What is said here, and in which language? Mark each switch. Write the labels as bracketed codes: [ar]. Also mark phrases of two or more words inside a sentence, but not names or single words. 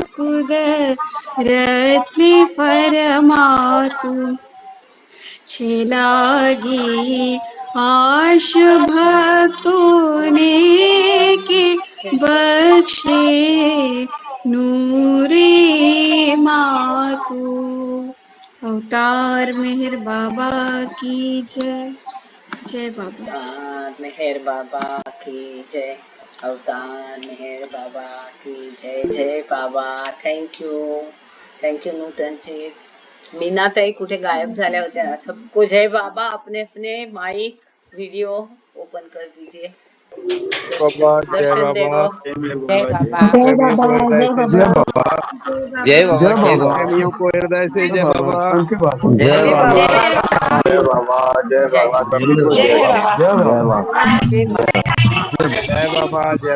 [hi] कुदरत ने फरमातू छिलागी आश भक्तों ने के बख्शे नूरे मातू अवतार मेहर बाबा की जय। जय बाबा। अवतार मेहर बाबा की जय। अवतार मेहर बाबा की जय। जय बाबा। थँक्यू नूतन जी। [mr] मीनाताई कुठे गायब झाल्या होत्या? [hi] सबको जय बाबा। अपने अपने माइक वीडियो ओपन कर दीजिए। बाबा जय दर्शन बाबा देवो। जय बाबा। प्रेमियों को हृदय से जय बाबा जय बाबा जय बाबा प्रेमियों को हृदय से जय बाबा जय जय बाबा बाबा। जय बाबा जय बाबा सभी को जय बाबा जय बाबा जय बाबा जय